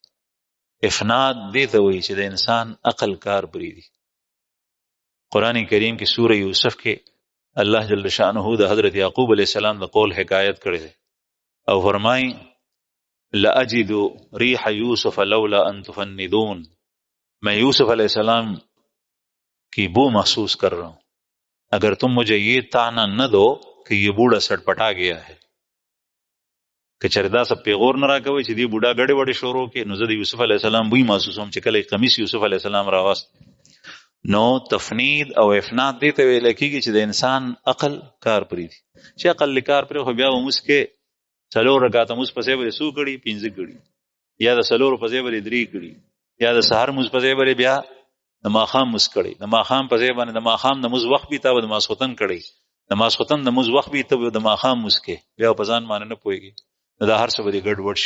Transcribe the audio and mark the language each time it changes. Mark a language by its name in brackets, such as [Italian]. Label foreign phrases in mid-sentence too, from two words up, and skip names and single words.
[Pashto] افناد دې ته وایي چې د انسان عقل کار پرېږدي. قرآن کریم کې سوره یوسف کې الله جل شانه د حضرت یعقوب علیه السلام د قول حکایت کړی دی او فرمایي [Arabic] لأجد ریح یوسف لولا ان تفندون [Urdu] میں یوسف علیہ السلام کی بو محسوس کر رہا ہوں اگر تم مجھے یہ طعنہ نہ دو کہ یہ بوڑھا سٹ پٹا گیا ہے [Pashto] که چردا سب پیغور نه راکوي چې دی بوډا غړې وړې شروع کې نو زه د یوسف علی السلام بوی محسوسوم چې کله قمیص یوسف علی السلام راوست. نو تفنید او افناد دې ته ویل کېږي چې د انسان عقل کار پرېږدي چې عقل کار پرې خو بیا وموس کې څلور رکعات موس پسې به سو کړي 15 کړي یا د څلور پسې به 3 کړي یا د سحر موس پسې به بیا د ماخام موس کړي د ماخام پسې باندې د ماخام د موس وخت به تا د ماسختن کړي د ماسختن د موس وخت به ته د ماخام موس کې بیا په ځان باندې نه پويږي دا هر څه به ګډ وډ شي.